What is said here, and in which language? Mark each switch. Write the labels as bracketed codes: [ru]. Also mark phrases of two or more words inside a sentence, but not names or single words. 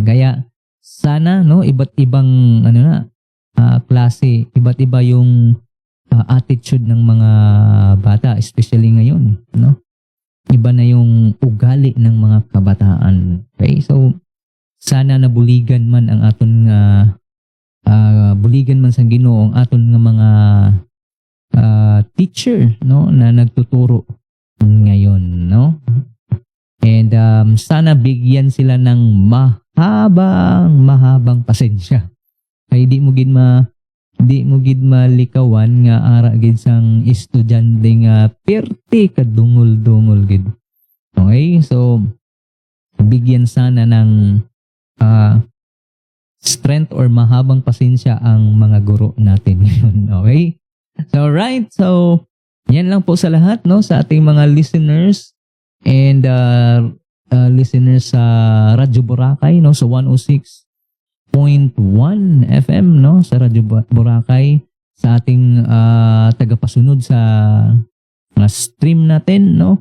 [tl] Kaya, sana, no, iba't ibang, klase, iba't iba yung attitude ng mga bata, especially ngayon, no? Iba na yung ugali ng mga kabataan. [hil] Okay? So, sana nabuligan man ang aton buligan man sa Ginoo ang aton nga mga teacher, no, [tl] na nagtuturo ngayon, no? And sana bigyan sila ng mahabang pasensya. [hil] Kaya di mo gin di mo gid malikawan nga ara gid sang estudyante nga perti kadungol-dungol gid. [tl] Okay? So bigyan sana ng strength or mahabang pasensya ang mga guro natin yun. [en] Okay? So right. [tl] So yan lang po sa lahat, no, sa ating mga [en] listeners and listeners [tl] sa Radyo Boracay, no, sa 106.1 FM, no, sa Radyo Boracay, sa ating tagapasunod sa stream natin, no.